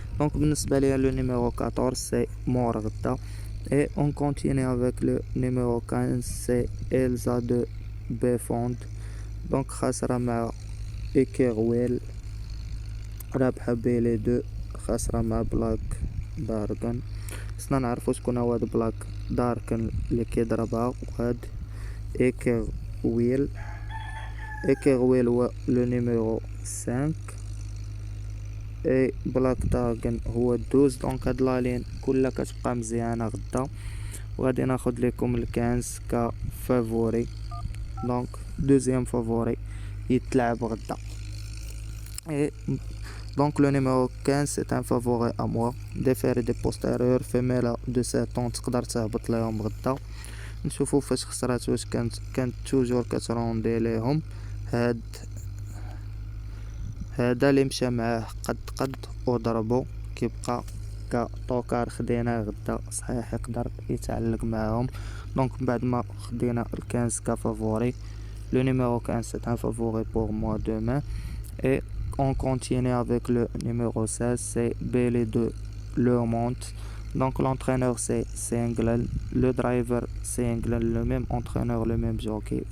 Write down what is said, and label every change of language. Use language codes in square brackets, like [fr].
[ar] دونك بالنسبه ليا لو نيميرو 14 سي مور غدا. [fr] et on continue avec le numéro 15 c'est Elsa de Befond. [ar] دونك خاسره مع إيكيرويل. رابحه بيلي 2. خاسره مع بلاك داركن. خصنا نعرفو شكون هو هاد بلاك داركن اللي كيضربها. وهاد إيكيرويل هو لو نيميرو 5 اي بلاك داركن هو 12. دونك هاد لالين كلها كتبقى مزيانه غدا. وغادي ناخد لكم الكانس كفافوري. دونك دوزيام فافوري يتلعب غدا. [fr] Donc le numéro 15 c'est un favori à moi. Déféré des postérieurs femelle de 7 ans [ar] تقدر تهبط ليهم غدا. نشوفو فاش خسرات واش كانت توجور كتروندي ليهم. هذا اللي مشى معاه قد وضربو كيبقى كطوكار. خديناه غدا صحيح يقدر يتعلق معاهم. دونك بعد ما خدينا الكانس كفافوري [fr] le numéro 15 c'est un favori pour moi demain. Et on continue avec le numéro 16 c'est Bailey de Lermont. Donc l'entraîneur c'est England, le driver c'est England, le même entraîneur, le même jockey.